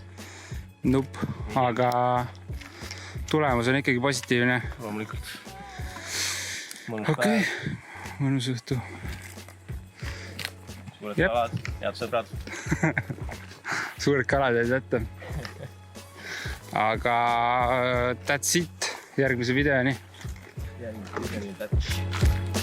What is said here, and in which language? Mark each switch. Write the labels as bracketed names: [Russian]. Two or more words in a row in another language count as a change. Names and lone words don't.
[Estonian] Nup, aga tulemus on ikkagi positiivne. Loomulikult. Okei, mõnus õhtu. Suured kalad, head sõbrad. Suured kalad jäid ette. Aga [English] that's it. [Estonian] Järgmise videoni. Järgmise videoni, [English] that's it.